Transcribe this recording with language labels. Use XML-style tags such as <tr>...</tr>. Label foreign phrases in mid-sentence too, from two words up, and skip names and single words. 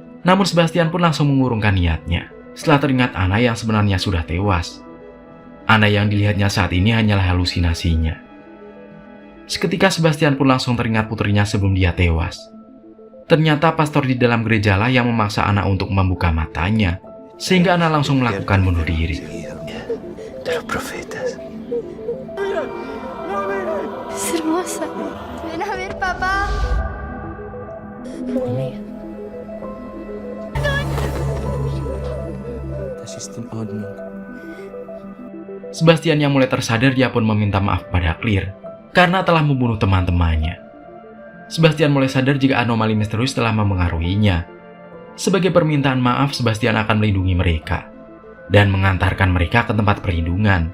<id>Namun Sebastian pun langsung mengurungkan niatnya. setelah teringat Anna yang sebenarnya sudah tewas. Anna yang dilihatnya saat ini hanyalah halusinasinya. Seketika Sebastian pun langsung teringat putrinya sebelum dia tewas. Ternyata pastor di dalam gereja lah yang memaksa Anna untuk membuka matanya, sehingga Anna langsung melakukan bunuh diri.</id> <es>De los profetas. Es hermosa. Ven a ver, papá.</es> <de>Das ist in Ordnung.</de> <id>Sebastian yang mulai tersadar, dia pun meminta maaf pada Claire karena telah membunuh teman-temannya. Sebastian mulai sadar jika anomali misterius telah memengaruhinya. Sebagai permintaan maaf, Sebastian akan melindungi mereka dan mengantarkan mereka ke tempat perlindungan.</id>